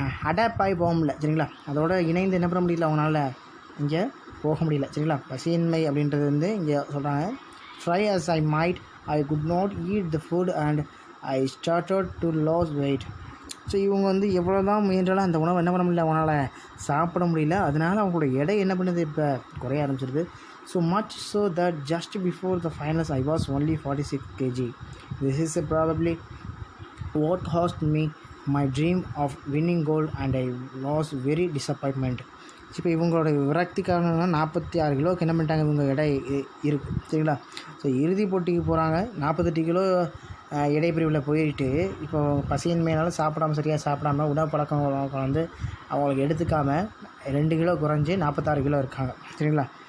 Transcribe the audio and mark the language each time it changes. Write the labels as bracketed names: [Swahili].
[Tamil] Adapt ஆகி போக முடியல சரிங்களா. அதோட இணைந்து என்ன பண்ண முடியல, அவங்களால இங்கே போக முடியல சரிங்களா. பசியின்மை அப்படின்றது இங்கே சொல்கிறாங்க. [English] Try as I might, I could not eat the food and I started to lose weight. [Tamil] So இவங்க எவ்வளோ தான் முயன்றாலும் அந்த உணவை என்ன பண்ண முடியல, அவங்களால சாப்பிட முடியல. அதனால் அவங்களோட எடை என்ன பண்ணுது, இப்போ குறைய ஆரம்பிச்சிருது. [English] So much so that just before the finals I was only 46 kg. This is probably what cost me my dream of winning gold and I was very disappointment. [Tamil] இப்போ இவங்களோட விரக்திக்காக 46 கிலோவுக்கு என்ன பண்ணிட்டாங்க, இவங்க எடை இருக்குது சரிங்களா. ஸோ இறுதி போட்டிக்கு போகிறாங்க. 48 கிலோ எடை பிரிவில் போயிட்டு இப்போ பசியின்மையினால சரியாக சாப்பிடாம உணவு பழக்கம் அவங்களுக்கு எடுத்துக்காமல் 2 கிலோ குறைஞ்சி 46 கிலோ இருக்காங்க சரிங்களா.